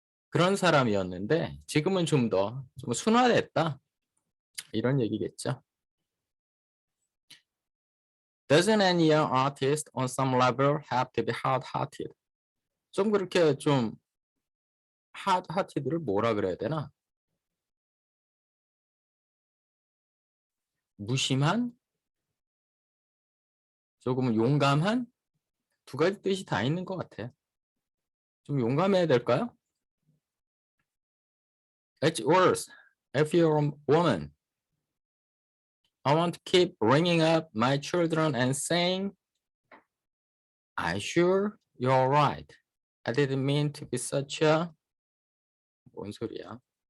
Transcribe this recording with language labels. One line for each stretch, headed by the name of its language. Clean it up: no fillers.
Korean: 그런 사람이었는데 지금은 좀 순화됐다. 이런 얘기겠죠.
English: Doesn't any young artist on some level have to be hard-hearted?
Korean: 좀 그렇게 좀 hard-hearted를 뭐라 그래야 되나? 무심한? 조금은 용감한? 두 가지 뜻이 다 있는 것 같아요. 좀 용감해야 될까요?
English: It's worse if you're a woman. I want to keep ringing up my children and saying, I'm sure you're right. I didn't mean to be such a...
Korean: 뭔 소리야?